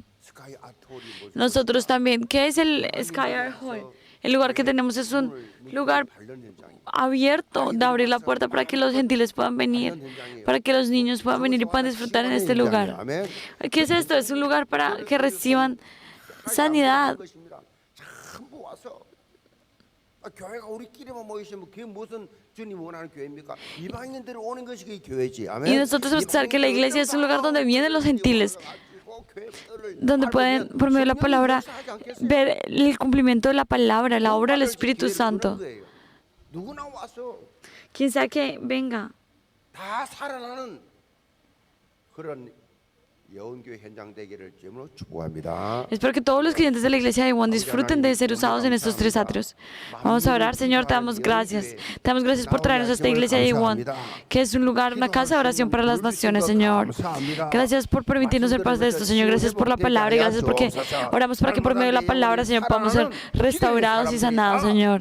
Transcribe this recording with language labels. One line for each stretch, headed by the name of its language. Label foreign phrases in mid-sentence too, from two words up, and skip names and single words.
Spanish: Nosotros también, ¿qué es el Sky Hall? El lugar que tenemos es un lugar abierto de abrir la puerta para que los gentiles puedan venir, para que los niños puedan venir y puedan disfrutar en este lugar. ¿Qué es esto? Es un lugar para que reciban sanidad.
Korean: 교회가 우리끼리만 모이시면 그게 무슨 주님이 원하는 교회입니까? 이방인들이 오는 것이 그 교회지.
Spanish: Y nosotros pensar que la iglesia es un lugar donde vienen los gentiles, donde pueden, por medio de la palabra, ver el cumplimiento de la palabra, la obra del Espíritu Santo. Quien sea que venga.
Korean: 다 살아나는 그런 여운교회 현장 되기를 주님으로 축복합니다.
Spanish: Espero que todos los creyentes de la iglesia de Ewon disfruten de ser usados en estos 3 atrios. Vamos a orar. Señor, te damos gracias. Te damos gracias por traernos a esta iglesia de Ewon, que es un lugar, una casa de oración para las naciones, Señor. Gracias por permitirnos ser parte de esto, Señor. Gracias por la palabra y gracias porque oramos para que por medio de la palabra, Señor, podamos ser restaurados y sanados, Señor.